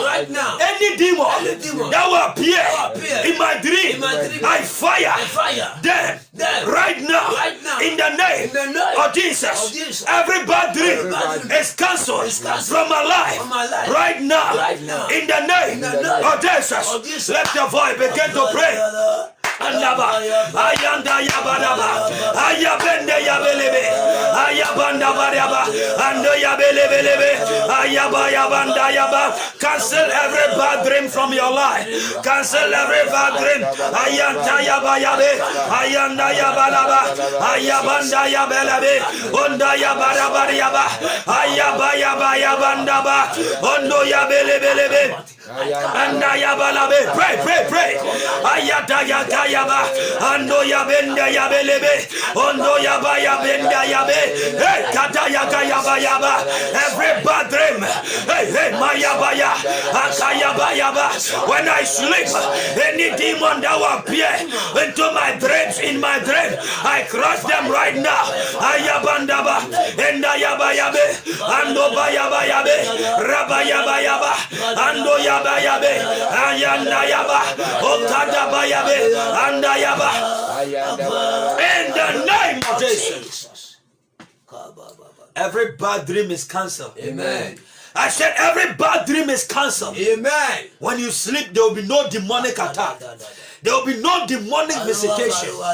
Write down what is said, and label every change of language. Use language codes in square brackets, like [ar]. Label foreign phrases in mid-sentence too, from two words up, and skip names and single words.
[en] Any demon that will appear in my dream, I fire them right now. In the name of Jesus, every bad dream is cancelled from my life right now. In the name of Jesus, let the voice begin to pray. Andaba, ayanda yabadaba, ayabende yabelebe, ayabanda baraba, ando yabelebelebe, ayaba yabanda yaba. Cancel every bad dream from your life. Cancel every bad dream. Ayanta yaba yabe, ayanda yabalaba, ayabanda yabelebe, onda yabaraba yaba, ayaba yaba yabandaba, ondo yabelebelebe. Anda yabalabe, pray. Ayata yaba, ando yabenda yabelebe, ondo yaba yabenda yabe, hey kata yaba. Every bad dream, hey mayabaya, akayaba. When I sleep, any demon that will appear into my dreams, in my dream, I crush them right now. Ayabandaba, enda yaba yabe, ando bayaba yabe, raba yaba, ando yaba. Ayanda yaba, okada yabe, anda yaba. In the name of Jesus, every bad dream is cancelled. Amen. I said every bad dream is cancelled. Amen. When you sleep, there will be no demonic attack. There will be no demonic visitation.